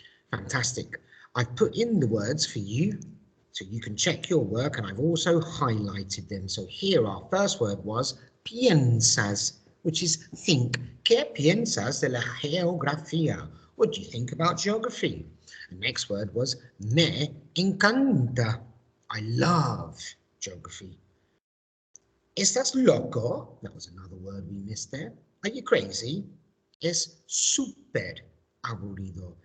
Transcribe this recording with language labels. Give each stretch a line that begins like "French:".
English: Fantastic. I've put in the words for you so you can check your work, and I've also highlighted them. So here our first word was piensas, which is think.
Spanish: ¿Qué piensas de la geografía?
English: What do you think about geography? The next word was
Spanish: me encanta.
English: I love geography.
Spanish: ¿Estás loco?
English: That was another word we missed there. Are you crazy?
Spanish: Es súper aburrido.